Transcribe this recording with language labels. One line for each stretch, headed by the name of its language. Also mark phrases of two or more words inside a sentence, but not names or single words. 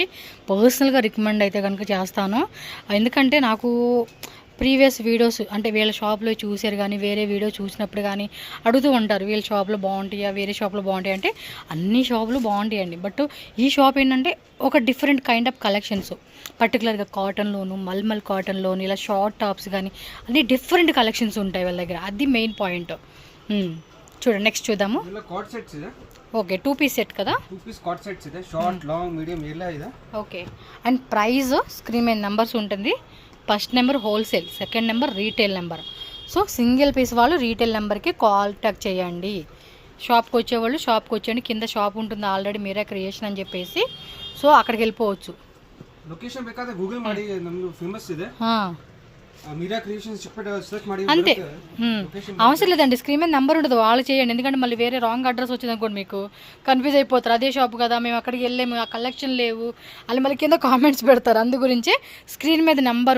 Telugu: పర్సనల్గా రికమెండ్ అయితే కనుక చేస్తాను. ఎందుకంటే నాకు
English: previous videos
Telugu: అంటే వీళ్ళ షాప్లో చూసారు కానీ వేరే వీడియో చూసినప్పుడు కానీ అడుగుతూ ఉంటారు, వీళ్ళ షాప్లో బాగుంటాయా వేరే షాప్లో బాగుంటాయి అంటే. అన్ని షాపులు బాగుంటాయండి, బట్ ఈ షాప్ ఏంటంటే ఒక
English: different kind of collections.
Telugu: పర్టికులర్గా కాటన్లోను మల్మల్ కాటన్లోను ఇలా
English: short tops
Telugu: కానీ అన్ని
English: different collections
Telugu: ఉంటాయి వాళ్ళ దగ్గర. అది
English: main point.
Telugu: చూడండి, నెక్స్ట్ చూద్దాము.
English: OK 2 piece set కదా 2 piece cot sets
Kannada: ಇದೆ
English: short long medium
Kannada: ಎಲ್ಲ ಇದೆ
English: OK and price screen
Telugu: మీద నెంబర్స్ ఉంటుంది
English: first number wholesale second number retail number so single piece
Telugu: వాళ్ళు
English: retail numberki contact
Telugu: చేయండి షాప్కి వచ్చేవాళ్ళు షాప్కి వచ్చేయండి కింద షాప్ ఉంటుంది ఆల్రెడీ మీరే క్రియేషన్ అని చెప్పేసి సో అక్కడికి వెళ్ళిపోవచ్చు
Kannada: ಲೊಕೇಶನ್ ಬೇಕಾದ್ರೆ ಗೂಗಲ್ ಮಾಡಿ ನಮ್ದು ಫೇಮಸ್ ಇದೆ మీరా క్రియేషన్స్ చెప్పి సెర్చ్ ಮಾಡಿ
Telugu: అంతే అవసరం లేదండి స్క్రీన్ మీద నెంబర్ ఉండదు వాళ్ళు చేయండి ఎందుకంటే మళ్ళీ వేరే
English: wrong address
Telugu: వచ్చింది అనుకోండి మీకు కన్ఫ్యూజ్ అయిపోతారు అదే షాప్ కదా మేము అక్కడికి వెళ్ళాము ఆ కలెక్షన్ లేవు వాళ్ళు మళ్ళీ కింద కామెంట్స్ పెడతారు అందు గురించి స్క్రీన్ మీద నెంబర్